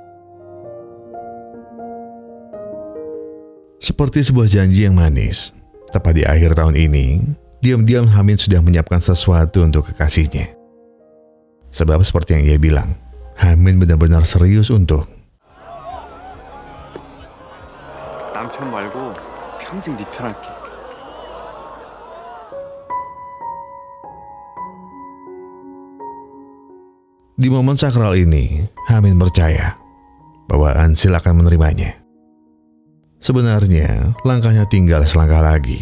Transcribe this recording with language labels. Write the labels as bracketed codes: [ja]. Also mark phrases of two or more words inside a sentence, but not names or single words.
[id] Seperti sebuah janji yang manis, tepat di akhir tahun ini, diam-diam Hamin sudah menyiapkan sesuatu untuk kekasihnya. Sebab seperti yang ia bilang, Hamin benar-benar serius untuk [ko] 남편 말고 평생 네 편 할게. [id] Di momen sakral ini, Hamin percaya bahwa Ensil akan menerimanya. Sebenarnya, langkahnya tinggal selangkah lagi.